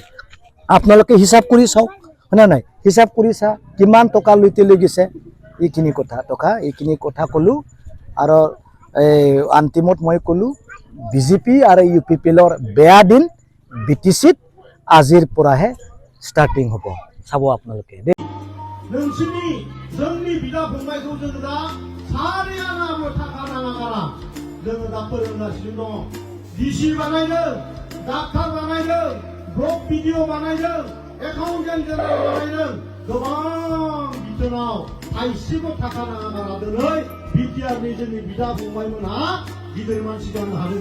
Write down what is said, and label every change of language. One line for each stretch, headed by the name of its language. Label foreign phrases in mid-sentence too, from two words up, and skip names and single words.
Assamese: আপোনালোকে হিচাপ কৰি চাওক হয়নে নাই হিচাপ কৰি চা কিমান টকা লুটি লৈ গৈছে এইখিনি কথা ক'লো আৰু অন্তিমত মই ক'লো বিজেপি আৰু ইউপিপিএলৰ বেয়া দিন বিটিচিত আজিৰ পৰাহে ষ্টাৰ্টিং হ'ব চাব আপোনালোকে।
Bodo: नोंसोरनि जोंनि बिदा फंबायखौ जोङो दा सारियानाबो थाखा नाङा जोङो दा फोरोंगासिनो दङ। डिसि बानायदों डाक्टार बानायदों
English: block VDO
Bodo: बानायदों
English: accountant general
Bodo: बानायदों गोबां बिथोनाव थाइसेबो थाखा नाङा दिनै बिटिआरनि जोंनि बिदा फंबायमोनहा गिदिर मानसि जानो हादों।